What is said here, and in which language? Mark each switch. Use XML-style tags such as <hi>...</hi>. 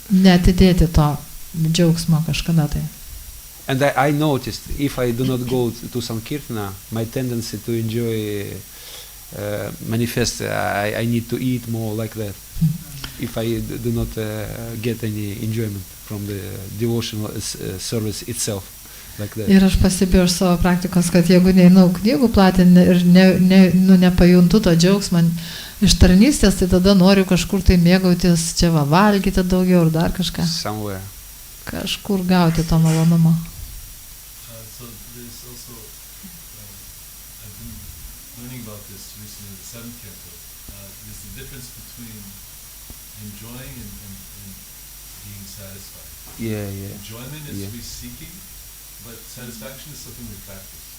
<lt>Neatidėti to džiaugsmo kažkada tai.</lt> <en>And I noticed if I do not go to Sankirtana, my tendency to enjoy manifests. I need to eat more like that. If I do not get any enjoyment from the devotional service itself, like that.</en> <lt>Ir aš pastebėjau iš savo praktikos, kad jeigu neinu knygų platinti ir nepajuntu to džiaugsmą iš tarnystės, tai tada noriu kažkur tai mėgautis, čia valgyti daugiau ir dar kažką.</lt> <en>Somewhere.</en> <lt>Kažkur gauti to malonumo.</lt> <en>So there's also, I've been learning about this recently in the 7th canto. There's the difference between enjoying and being satisfied. Yeah. Enjoyment is we seeking, but satisfaction is something we practice.</en>